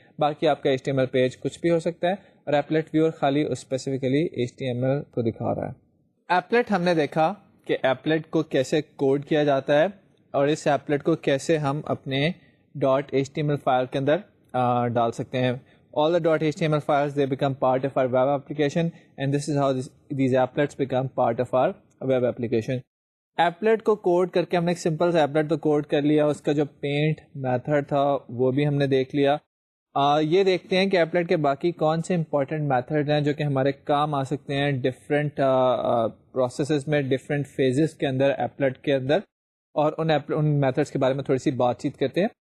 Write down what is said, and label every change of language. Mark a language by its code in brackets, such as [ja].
[ur] باقی آپ کا HTML پیج کچھ بھی ہو سکتا ہے, اور ایپلٹ ویور خالی اسپیسیفکلی HTML کو دکھا رہا ہے. ایپلٹ ہم نے دیکھا کہ ایپلٹ کو کیسے کوڈ کیا جاتا ہے, اور اس ایپلٹ کو کیسے ہم اپنے .html فائل کے اندر ڈال سکتے ہیں. [en] All the .html files they become part of our web application, and this is how these applets become part of our web application. [ur] Applet کو کوڈ کر کے ہم نے ایک سمپل سا ایپلٹ تو کوڈ کر لیا, اس کا جو پینٹ میتھڈ تھا وہ بھی ہم نے دیکھ لیا. یہ دیکھتے ہیں کہ ایپلٹ کے باقی کون سے امپورٹنٹ میتھڈ ہیں جو کہ ہمارے کام آ سکتے ہیں ڈفرینٹ پروسیسز میں, ڈفرینٹ فیزز کے اندر ایپلٹ کے اندر, اور ان میتھڈس کے بارے میں تھوڑی سی بات چیت کرتے ہیں.